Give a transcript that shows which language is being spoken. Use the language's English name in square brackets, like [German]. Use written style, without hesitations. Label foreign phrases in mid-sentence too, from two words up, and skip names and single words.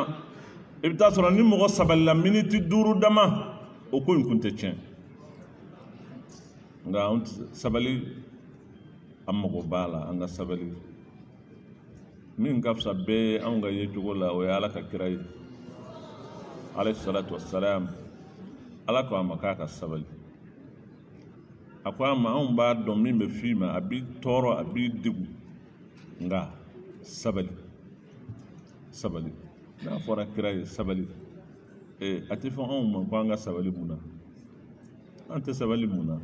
[Bambara] I bɛ taa sɔrɔ ni mɔgɔ sabalila miniti 5 dama o ko in kun tɛ tiɲɛ. Nka anw sabali an mago b'a la an ka sabali min ka fisa bɛɛ anw ka yecogo la o ye Ala ka kira ye [Arabic] عليه الصلاة والسلام. [Bambara] Ala ko a ma k'a ka sabali a ko a ma anw b'a dɔn min bɛ f'i ma a b'i tɔɔrɔ a b'i degun nka sabali sabali n'a fɔra kira ye sabali a tɛ fɔ anw ma ko an ka sabali mun na an tɛ sabali mun na.